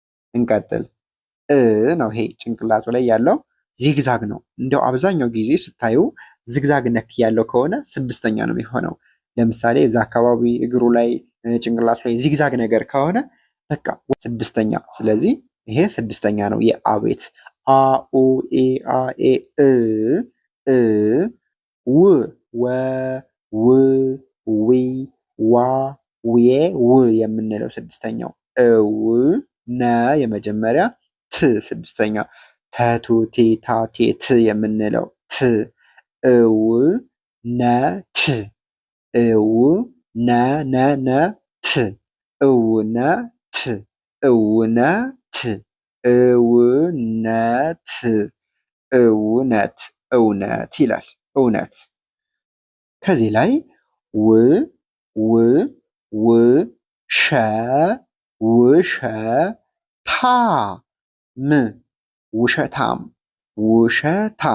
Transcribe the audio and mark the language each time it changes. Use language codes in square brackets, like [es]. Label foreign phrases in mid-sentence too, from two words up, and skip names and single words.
[am] ነው ይሄ ጭንቅላቱ ላይ ያለው ዚግዛግ ነው። እንደው አብዛኛው ጊዜ ስታዩ ዝግዛግ ነክ ያለው ከሆነ ስድስተኛ ነው የሚሆነው። ለምሳሌ እዛ አካባቢ እግሩ ላይ ጭንቅላቱ ላይ ዚግዛግ ነገር ከሆነ በቃ ስድስተኛ። ስለዚህ ይሄ ስድስተኛ ነው። የአ ቤት አ ኡ ኤ አ ኤ እ እ ው ወ ው ዊ ዋ ውዬ ው የምንለው ስድስተኛው እው ነ የመጀመሪያ ት ስድስተኛ ተቱ ቴ ታ ቴ ት የምንለው ት እው ነ ት እው ነ ነ ነ ት እውነት እውነት እውነት እውነት እውነት ይላል። እውነት ከዚህ ላይ ው ው ው ሸ ውሸ ታ ም ውሸታም ውሸታም